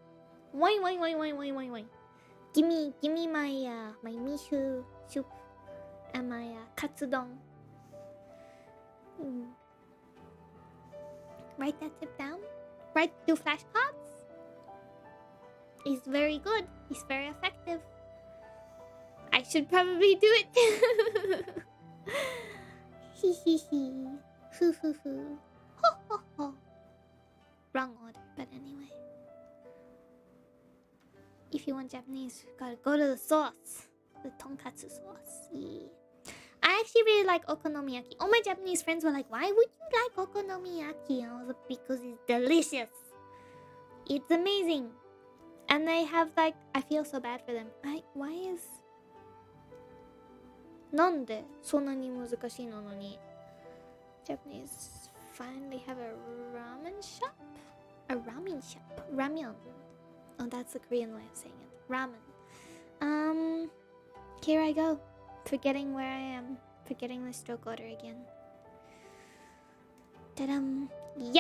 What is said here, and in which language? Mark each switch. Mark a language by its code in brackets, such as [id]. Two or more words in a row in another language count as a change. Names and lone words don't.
[en] Give me my miso soup and my katsudon. Write that tip down. Do flashcards. He's very good. He's very effective. I should probably do it. Hee. Hoo. Ho. Wrong order, but anyway. If you want Japanese, you gotta go to the sauce. The tonkatsu sauce. Yeah. I actually really like okonomiyaki. All my Japanese friends were like, why would you like okonomiyaki? And I was like, because it's delicious. It's amazing. And they have like, I feel so bad for them. Why is... [ja] なんでそんなに難しいのに [en] Japanese finally have a ramen shop? A ramen shop. Ramyeon. Oh, that's the Korean way of saying it. Ramen. Here I go. Forgetting where I am. Forgetting the stroke order again. Ta-dum. Yeah!